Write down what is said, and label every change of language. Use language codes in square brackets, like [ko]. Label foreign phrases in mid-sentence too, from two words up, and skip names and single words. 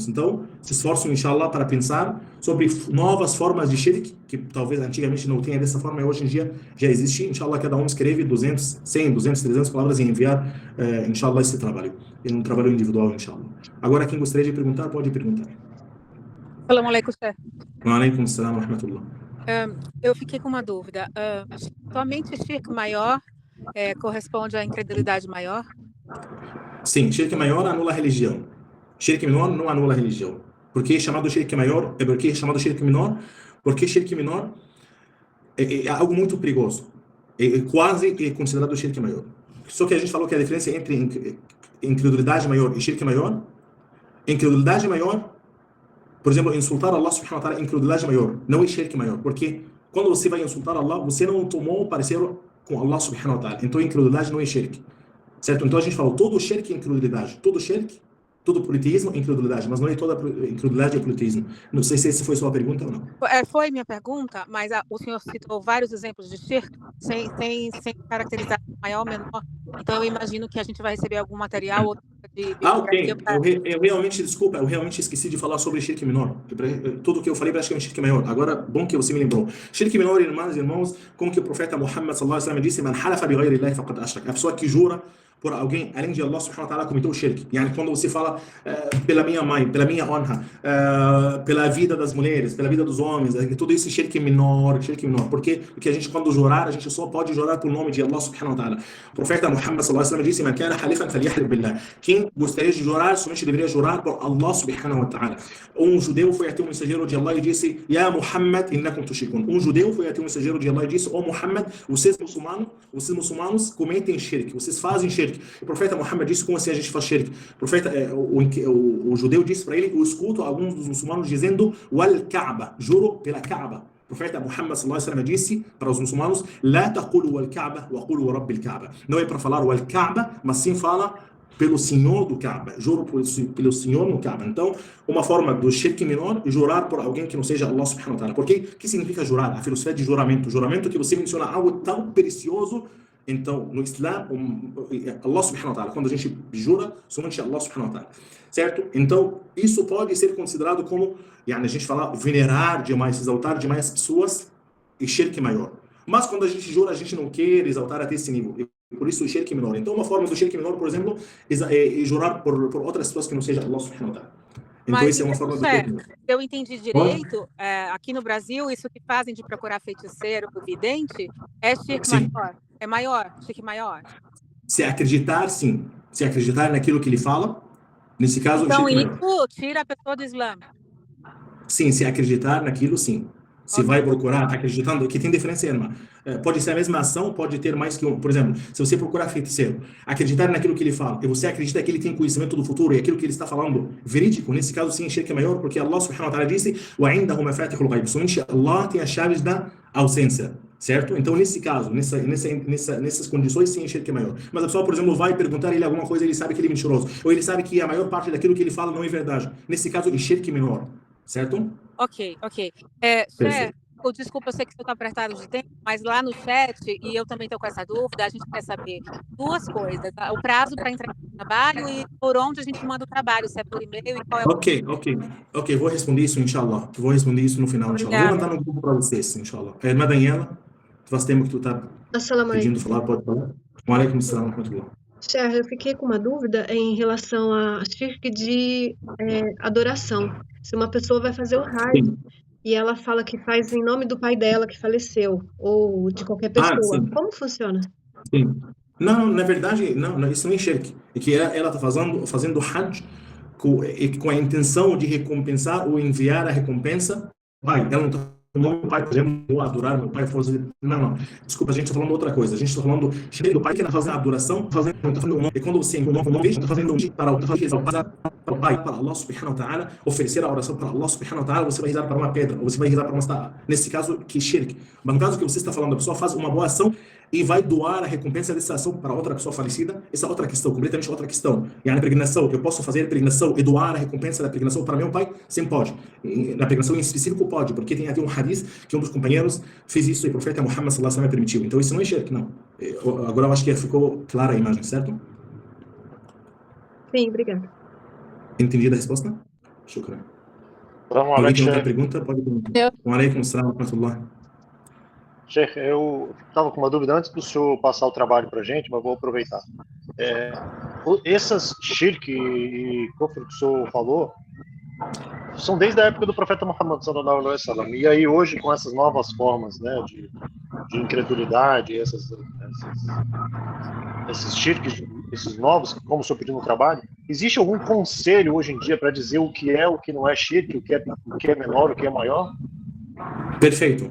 [pt] Então, se esforçam, [ar] إن شاء الله, [pt] para pensar sobre novas formas de shirk, que talvez antigamente não tenha dessa forma, e hoje em dia já existe. [ar] إن شاء الله, [pt] cada um escreve 200, 100, 200, 300 palavras e enviar, [ar] إن شاء الله, [pt] esse trabalho. É um trabalho individual, [ar] إن شاء الله. [pt] Agora, quem gostaria de perguntar, pode perguntar. [ar] السلام عليكم، شيخ. وعليكم السلام ورحمة الله. [pt] Eu fiquei com uma dúvida. Somente shirk maior corresponde à incredulidade maior? Sim, shirk maior anula a religião. Shirk menor não anula a religião. Por que é chamado shirk maior? Porque é chamado shirk menor? Porque shirk menor é algo muito perigoso. Quase considerado shirk maior. Só que a gente falou que a diferença entre incredulidade maior e shirk maior, incredulidade maior, por exemplo, insultar [ar] الله سبحانه وتعالى, [pt] incredulidade maior, não é shirk maior, porque quando você vai insultar Allah, você não tomou o parceiro com [ar] الله سبحانه وتعالى, [pt] então incredulidade não é shirk, certo? Então a gente falou, todo shirk é incredulidade, todo shirk, todo politeísmo é incredulidade, mas não é toda incredulidade é politeísmo. Não sei se essa foi sua pergunta ou não. Foi minha pergunta, mas o senhor citou vários exemplos de shirk, sem caracterizar maior ou menor, então eu imagino que a gente vai receber algum material ou ok. Eu realmente, desculpa, eu realmente esqueci de falar sobre shirk menor. Tudo que eu falei praticamente shirk maior. Agora, bom que você me lembrou. Shirk menor, irmãos, como que o profeta Muhammad [ar] صلى الله عليه وسلم [pt] disse: [ar] "من حلف بغير الله فقد أشرك." [pt] A pessoa que jura por alguém, além de [ar] الله سبحانه وتعالى, [pt] cometeu shirk. Yani, quando você fala pela minha mãe, pela minha honra, pela vida das mulheres, pela vida dos homens, tudo isso é shirk menor, shirk menor. Porque a gente, quando jurar, a gente só pode jurar por nome de [ar] الله سبحانه وتعالى. [pt] O profeta Muhammad [ar] صلى الله عليه وسلم [pt] disse: [ar] "من كان حالفا فليحلف بالله." [pt] Quem gostaria de jurar, somente deveria jurar por [ar] الله سبحانه وتعالى. [pt] Um judeu foi até um mensageiro de Allah e disse: [ar] "يا محمد، إنكم تشركون." [pt] Um judeu foi até um mensageiro de Allah e disse: "Ó Muhammad, vocês muçulmanos cometem shirk, vocês fazem shirk." O profeta Muhammad disse: "Como assim a gente faz shirk?" O profeta, o judeu disse para ele: "Eu escuto alguns dos muçulmanos dizendo [ar] والكعبة, [pt] juro pela Kaaba." O profeta Muhammad [ar] صلى الله عليه وسلم [pt] disse para os muçulmanos: [ar] "لا تقولوا والكعبة وقولوا ورب الكعبة." [pt] Não é para falar [ar] والكعبة, [pt] mas sim fala pelo Senhor do Kaaba, juro pelo Senhor no Kaaba. Então, uma forma do shirk menor é jurar por alguém que não seja [ar] الله سبحانه وتعالى. [pt] Porque o que significa jurar? A filosofia de juramento. Juramento que você menciona algo tão precioso. Então, no Islã, [ar] الله سبحانه وتعالى, [pt] quando a gente jura, somente [ar] الله سبحانه وتعالى, [pt] certo? Então, isso pode ser considerado como, a gente fala, venerar demais, exaltar demais pessoas e shirk maior. Mas quando a gente jura, a gente não quer exaltar até esse nível. Por isso o shirk menor. Então, uma forma do shirk menor, por exemplo, é jurar por outras pessoas que não seja [ar] الله سبحانه وتعالى. [pt] Então, isso é uma forma do shirk menor. Se eu entendi direito, aqui no Brasil, isso que fazem de procurar feiticeiro, vidente, é shirk maior. É maior, shirk maior. Se acreditar, sim. Se acreditar naquilo que ele fala, nesse caso, então, o shirk isso tira a pessoa do Islã. Sim, se acreditar naquilo, sim. Se vai procurar acreditando, que tem diferença, irmã. Pode ser a mesma ação, pode ter mais que um. Por exemplo, se você procurar feiticeiro, acreditar naquilo que ele fala, e você acredita que ele tem conhecimento do futuro e aquilo que ele está falando verídico, nesse caso sim, shirk é maior, porque [ar] الله سبحانه وتعالى [pt] disse: [ar] "وعنده مفاتح الغيب." [pt] Somente Allah tem as chaves da ausência. certo? Então, nesse caso, nessas condições, sim, shirk é maior. Mas a pessoa, por exemplo, vai perguntar a ele alguma coisa, ele sabe que ele é mentiroso, ou ele sabe que a maior parte daquilo que ele fala não é verdade. Nesse caso, é shirk menor, certo? Ok. Chefe, Perfeito. desculpa, eu sei que você está apertado de tempo, mas lá no chat, e eu também estou com essa dúvida, a gente quer saber duas coisas, tá? O prazo para entregar o trabalho e por onde a gente manda o trabalho, se é por e-mail e qual é o... Ok, vou responder isso, [ar] إن شاء الله. [pt] Vou responder isso no final, [ar] إن شاء الله. [pt] Vou Obrigada. mandar no grupo para vocês, [ar] إن شاء الله. [pt] Irmã Daniela, faz tempo que tu tá [ar] Assalamu [pt] pedindo [ar] alaikum. [pt] falar, pode falar? [ar] وعليكم السلام ورحمة الله. [pt] Chefe, eu fiquei com uma dúvida em relação a shirk de adoração. Se uma pessoa vai fazer o Hajj Sim. e ela fala que faz em nome do pai dela que faleceu, ou de qualquer pessoa, Sim. como funciona? Sim. Não, na verdade, não, isso não é shirk. É que ela está fazendo Hajj com a intenção de recompensar ou enviar a recompensa. Pai, ela não está falando, meu pai, por exemplo, vou adorar meu pai. Não. Desculpa, a gente está falando outra coisa. A gente está falando do pai que está fazendo a adoração, não está fazendo um nome. E quando você encontra um nome, está fazendo um para o pai, para [ar] الله سبحانه وتعالى, [pt] oferecer a oração para [ar] الله سبحانه وتعالى, [pt] você vai rezar para uma pedra, ou você vai rezar para uma estátua. Nesse caso, que é shirk. Mas no caso que você está falando, a pessoa faz uma boa ação e vai doar a recompensa dessa ação para outra pessoa falecida, essa é outra questão, completamente outra questão. E na peregrinação, eu posso fazer a peregrinação e doar a recompensa da peregrinação para meu pai? Sim, pode. E na peregrinação em específico pode, porque tem aqui um hadith que um dos companheiros fez isso e o profeta Muhammad [ar] صلى الله عليه وسلم [pt] permitiu. Então isso não é shirk, não. Agora eu acho que ficou clara a imagem, certo? Sim, obrigada. Entendida a resposta? Shukran. Alguém tem outra pergunta? Pode perguntar. [ar] وعليكم السلام ورحمة الله. [pt] Sheikh, eu estava com uma dúvida antes do senhor passar o trabalho para a gente, mas vou aproveitar. Essas shirk e kufr que o senhor falou são desde a época do profeta Muhammad [ar] صلى الله عليه وسلم. [pt] E aí hoje, com essas novas formas, né, de incredulidade, esses shirks, esses novos, como o senhor pediu no trabalho, existe algum conselho hoje em dia para dizer o que é, o que não é shirk, o que é menor, o que é maior? Perfeito.